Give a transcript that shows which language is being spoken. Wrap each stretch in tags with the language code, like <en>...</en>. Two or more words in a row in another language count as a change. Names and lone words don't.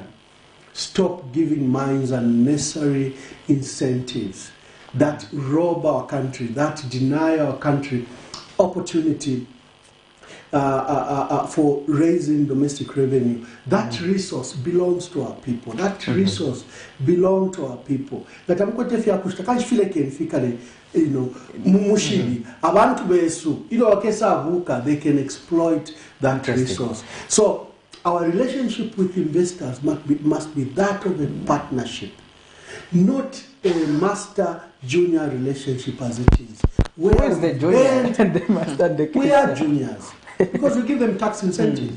<en>Stop giving mines unnecessary incentives that rob our country, that deny our country opportunity for raising domestic revenue. That resource belongs to our people. That resource belongs to our people. That I'm going to</en> <bem>mumushili abantu besu</bem> <en>they can exploit that resource. So our relationship with investors must be that of a partnership, not a master junior relationship as it is. Where's the junior? We are juniors because we give them tax incentives.</en>